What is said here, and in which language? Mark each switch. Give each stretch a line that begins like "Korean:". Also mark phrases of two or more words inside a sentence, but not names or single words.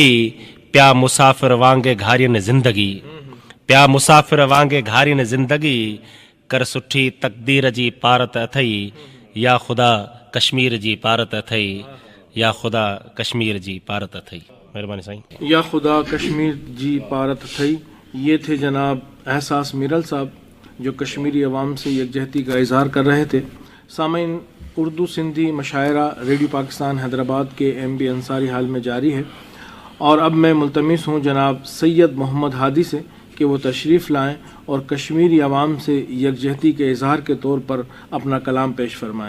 Sindhi: पिया मुसाफ़िर वांगे घारियनि ज़िंदगी, पिया मुसाफ़िर वांगे घारियनि ज़िंदगी। कर सुठी तक़दीर जी पारत अथई, या ख़ुदा कश्मीर जी पारत अथई, या ख़ुदा कश्मीर जी पारत अथई। महिरबानी साईं। या खुदा कश्मीर जी पारत थई।
Urdu: یہ تھے جناب احساس میرل صاحب جو کشمیری عوام سے یکجہتی کا اظہار کر رہے تھے۔ سامعین، اردو سندھی مشاعرہ ریڈیو پاکستان حیدرآباد کے MB انصاری ہال میں جاری ہے، اور اب میں ملتمس ہوں جناب سید محمد ہادی سے کہ وہ تشریف لائیں اور کشمیری عوام سے یکجہتی کے اظہار کے طور پر اپنا کلام پیش فرمائیں۔